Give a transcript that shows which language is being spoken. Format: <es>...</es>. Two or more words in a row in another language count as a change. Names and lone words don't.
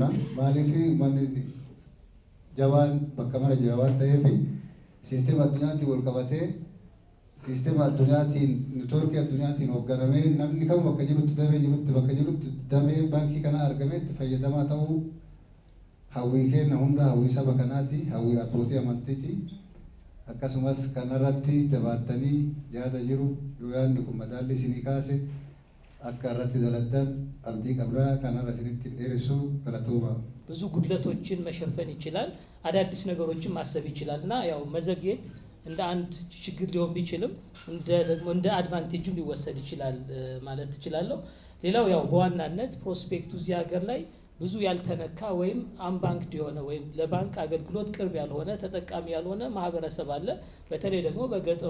<om>Maaliif uummanni jabaan bakka mara jira waan ta'eef siisteema addunyaatiin wal qabatee siisteema addunyaatiin neetwoorkii addunyaatiin hoogganamee namni kam bakka jirutti damee jirutti bakka jirutti damee baankii kanaa argameetti fayyadamaa ta'uu hawwii kenna hunda hawwii saba kanaati, hawwii abbootii amantiiti. Akkasumas kanarratti jabaattanii yaada jiru yoo yaadni kun madaalli isinii kaase akka irratti daladdan abdii qabdaa kanarra isinitti dheeressu galatooma.</om> <am>ብዙ ጉድለቶችን መሸፈን ይችላል፣ አዳዲስ ነገሮችን ማሰብ ይችላል እና ያው መዘግየት እንደ አንድ ችግር ሊሆን ቢችልም እንደ አድቫንቴጅም ሊወሰድ ይችላል ማለት እችላለሁ። ሌላው ያው በዋናነት ፕሮስፔክቱ እዚህ ሀገር ላይ ብዙ ያልተነካ ወይም አንባንክድ የሆነ ወይም ለባንክ አገልግሎት ቅርብ ያልሆነ ተጠቃሚ ያልሆነ ማህበረሰብ አለ። በተለይ ደግሞ በገጠሩ</am>